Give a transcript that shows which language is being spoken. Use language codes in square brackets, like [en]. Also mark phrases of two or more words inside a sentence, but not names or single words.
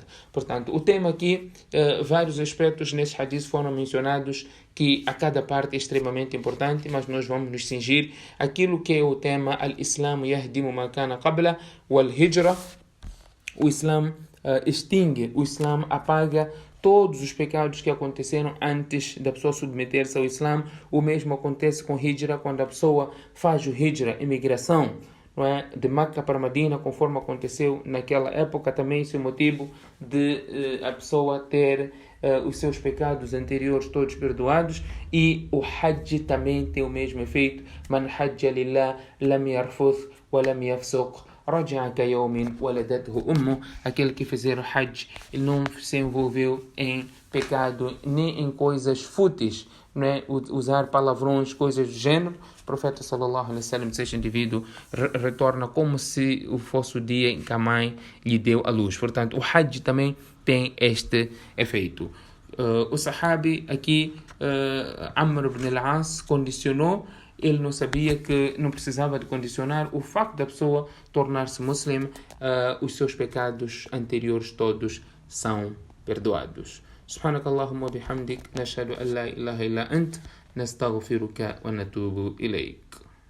[pt] Portanto, o tema aqui, vários aspectos nesse hadith foram mencionados, que a cada parte é extremamente importante, mas nós vamos nos cingir aquilo que é o tema [ar] الإسلام يهدم ما كان قبل والهجرة. [pt] O Islam extingue, o Islam apaga todos os pecados que aconteceram antes da pessoa submeter-se ao Islã. O mesmo acontece com Hijra, quando a pessoa faz o Hijra, imigração, não é, de Meca para Medina, conforme aconteceu naquela época. Também esse é o motivo de a pessoa ter os seus pecados anteriores todos perdoados. E o Hajj também tem o mesmo efeito. [ar] من حج لله لم يرفث ولم يفسق رجع كيوم ولدته أمه. [pt] Aquele que fizer o Hajj, ele não se envolveu em pecado nem em coisas fúteis, não é? Usar palavrões, coisas do gênero. O profeta [ar] صلى الله عليه وسلم [pt] disse: este indivíduo retorna como se fosse o dia em que a mãe lhe deu a luz. Portanto, o Hajj também tem este efeito. O sahabi aqui, Amr ibn al-As, condicionou. Ele não sabia que não precisava de condicionar o facto da pessoa tornar-se muçulmano, os seus pecados anteriores todos são perdoados. [ar] سبحانك اللهم بحمدك نشهد أن لا إله إلا أنت نستغفرك ونتوب إليك.